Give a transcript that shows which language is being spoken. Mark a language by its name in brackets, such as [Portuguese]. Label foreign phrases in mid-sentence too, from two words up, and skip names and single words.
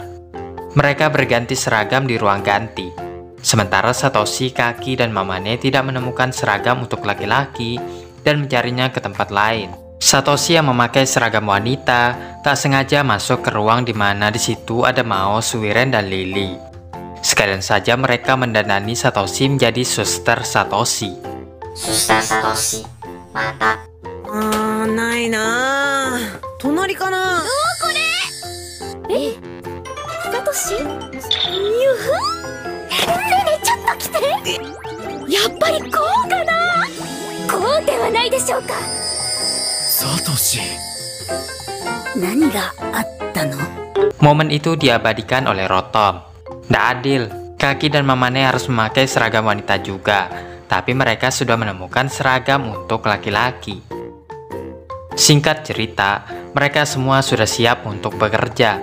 [Indonesian] Mereka berganti seragam di ruang ganti. Sementara Satoshi, Kaki, dan Mamane tidak menemukan seragam untuk laki-laki dan mencarinya ke tempat lain. Satoshi yang memakai seragam wanita tak sengaja masuk ke ruang di mana di situ ada Mao, Suiren, dan Lily. Sekalian saja mereka mendandani Satoshi menjadi Suster Satoshi. Suster Satoshi, mantap. [Japanese] ない な. 隣 かな? Satoshi? Yuhu! ねえねえ、ちょっと来て。やっぱりこうかな。こうではないでしょうか。サトシ。何があったの？ [Indonesian] Momen itu diabadikan oleh Rotom. Nggak adil, Kaki dan Mamane harus memakai seragam wanita juga, tapi mereka sudah menemukan seragam untuk laki-laki. Singkat cerita, mereka semua sudah siap untuk bekerja.